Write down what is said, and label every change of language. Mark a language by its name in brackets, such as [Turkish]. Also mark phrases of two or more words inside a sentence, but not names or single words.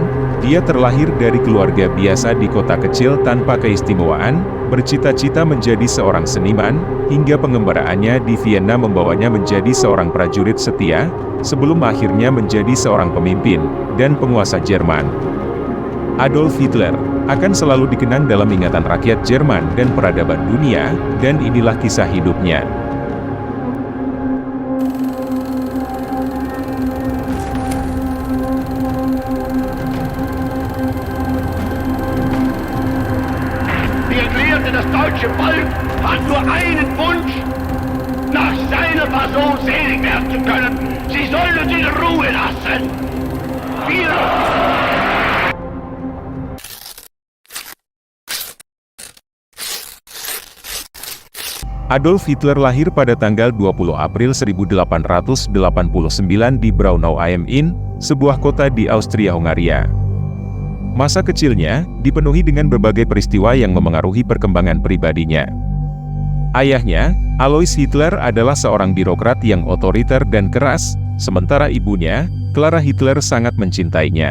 [Indonesian] Dia terlahir dari keluarga biasa di kota kecil tanpa keistimewaan, bercita-cita menjadi seorang seniman, hingga pengembaraannya di Vienna membawanya menjadi seorang prajurit setia, sebelum akhirnya menjadi seorang pemimpin dan penguasa Jerman. Adolf Hitler akan selalu dikenang dalam ingatan rakyat Jerman dan peradaban dunia, dan inilah kisah hidupnya. [German] Das deutsche Volk hat nur einen Wunsch, nach seiner Person selig werden zu können. Sie sollen uns in Ruhe lassen. Wir... [Indonesian] Adolf Hitler lahir pada tanggal 20 April 1889 di Braunau am Inn, sebuah kota di Austria-Hongaria. Masa kecilnya dipenuhi dengan berbagai peristiwa yang memengaruhi perkembangan pribadinya. Ayahnya, Alois Hitler, adalah seorang birokrat yang otoriter dan keras, sementara ibunya, Clara Hitler, sangat mencintainya.